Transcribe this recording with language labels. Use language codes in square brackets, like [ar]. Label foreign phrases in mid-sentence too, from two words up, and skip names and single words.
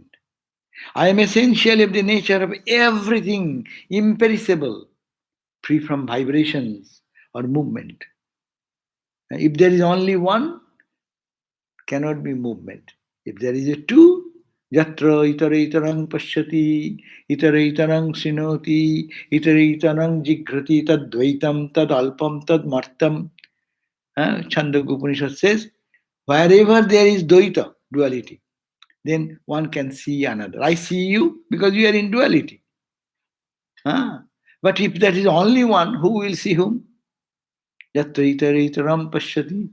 [en] I am essentially of the nature of everything imperishable, free from vibrations or movement. If there is only one, cannot be movement. If there is a two, [sa] यत्र इतर पश्यति, इतर शृणोति, इतर जिघ्रति, तद् द्वैतम्, तद् अल्पम्, तद् मर्त्यम्. [en] Chandogya Upanishad says, wherever there is Dvaita, duality, then one can see another. I see you because you are in duality. But if there is only one, who will see whom? [sa] यत्रेतरम् पश्यति.